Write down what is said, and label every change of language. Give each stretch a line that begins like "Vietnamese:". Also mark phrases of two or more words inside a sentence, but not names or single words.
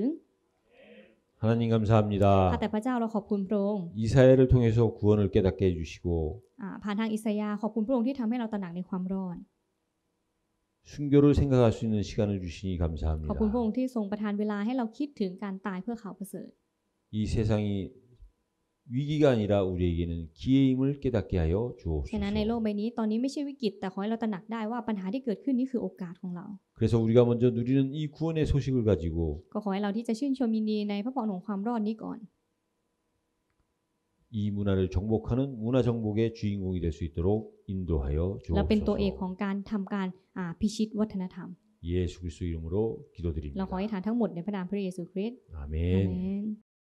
Korean: 하나님
Thai: ข้า
Korean: 감사합니다.
Thai: แต่พระเจ้าเราขอบคุณพระองค์
Korean: 이사야를 통해서 구원을 깨닫게 해주시고
Thai: ผ่านทางอิสยาห์ขอบคุณพระองค์ที่ทำให้เราตระหนักในความรอด
Korean: 순교를 생각할 수 있는 시간을 주시니
Thai: ขอบ
Korean: 감사합니다.
Thai: คุณพระองค์ที่ทรงประทานเวลาให้เราคิดถึงการตายเพื่อข่าวประเสริฐ
Korean: 이 세상이 위기가 아니라 우리에게는 기회임을 깨닫게 하여
Thai: ฉะนั้นในโลก
Korean: 주옵소서.
Thai: ใบนี้ตอนนี้ไม่ใช่วิกฤตแต่ขอให้เราตระหนักได้ว่าปัญหาที่เกิดขึ้นนี้คือโอกาสของเรา
Korean: 그래서 우리가 먼저 누리는 이 구원의 소식을 가지고
Thai: ก็ขอให้เราที่จะชื่นชมยินดีในพระพรของความรอดนี้ก่อน
Korean: 이 문화를 정복하는 문화 정복의 주인공이 될 수 있도록 인도하여
Thai: เราเป็นตัวเอกข
Korean: 주옵소서.
Thai: องการทำการพิชิตวัฒนธรรม
Korean: 예수 그리스도 이름으로
Thai: เราขอ
Korean: 기도드립니다.
Thai: ให้ฐานทั้งหมดในพระนามพระเยซูคริสต์
Korean: 아멘.
Thai: อาเมน